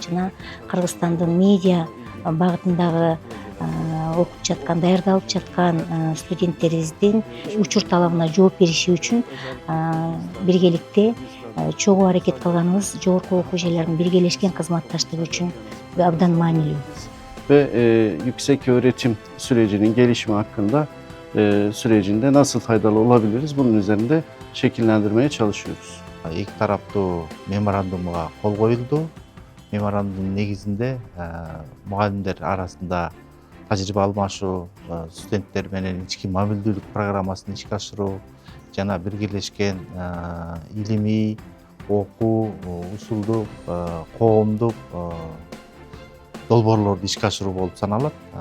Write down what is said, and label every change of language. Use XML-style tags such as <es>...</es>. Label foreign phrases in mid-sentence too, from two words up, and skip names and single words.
<ky>Жана Кыргызстандын медиа багытындагы окуп жаткан, даярдалып жаткан студенттерибиздин учур талабына жооп бериши үчүн биргеликте чогуу аракет кылганыбыз жогорку окуу жайлардын биргелешкен кызматташтыгы үчүн абдан маанилүү.</ky> <tr>Ve yüksek öğretim sürecinin gelişimi hakkında sürecinde nasıl faydalı olabiliriz? Bunun üzerinde şekillendirmeye çalışıyoruz.</tr> <ky>Эки тараптуу меморандумга кол коюлду. Меморандумдун негизинде мугалимдер арасында тажрыйба алмашуу, студенттер менен ички мамилдүүлүк программасын ишке ашыруу жана биргелешкен илимий, окуу, усулдук, коомдук долбоорлорду ишке ашыруу болуп саналат.</ky>